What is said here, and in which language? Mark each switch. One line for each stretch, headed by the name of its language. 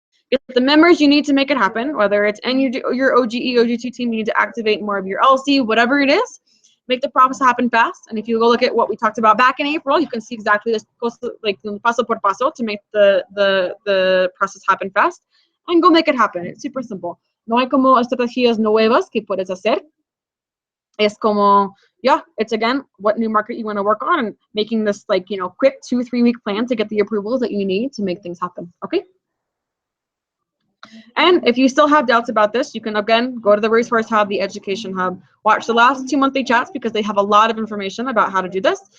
English: Get the members you need to make it happen, whether it's in your oGE, oGT team, you need to activate more of your LC, whatever it is. Make the process happen fast. And if you go look at what we talked about back in April, you can see exactly this, like
Spanish: paso por paso,
English: to make the process happen fast. And go make it happen. It's super simple.
Spanish: No hay como estrategias nuevas que puedes hacer. Es como,
English: yeah, it's again, what new market you want to work on and making this like, you know, quick 2-3 week plan to get the approvals that you need to make things happen, okay? And if you still have doubts about this, you can again go to the Resource Hub, the Education Hub, watch the last 2 monthly chats because they have a lot of information about how to do this.